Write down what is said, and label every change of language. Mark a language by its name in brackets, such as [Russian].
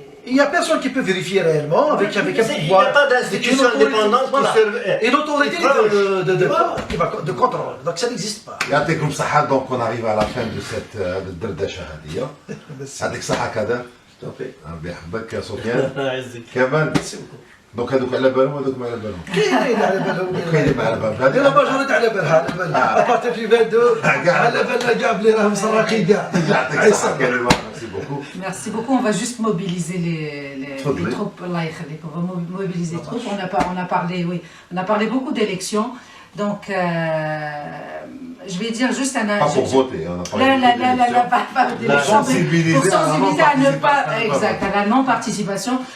[French] Il n'y a personne qui peut vérifier réellement avec un pouvoir. Il n'y a pas d'institution indépendante et l'autorité de contrôle. Donc ça n'existe pas. [Arabic] يعطيكم صحة. [French] Donc on arrive à la fin de cette [Arabic] الدردشة هذه. يعطيك صحة كذا. [English] Stop it. [Arabic] ربي يحفظك يا سفيان. كمان دونك هذوك على بالهم وهذوك ما على بالهم. كاينين على بالهم. كاينين على بالهم. هذه لا ماجوريتي على بالها على بالها. ابارتي في 22 على بالها كاع بلي راهم مسرقين كاع. يعطيك الصحة كريمة. [French] ميرسي بوكو. Merci beaucoup. On va juste mobiliser les troupes. [Arabic] Allah yakhlik. [French] On va mobiliser les troupes. On a parlé beaucoup d'élections. Donc, je vais dire juste un... Pas pour voter, on a pas d'élections. Pour sensibiliser à ne pas... Exact, à la non-participation.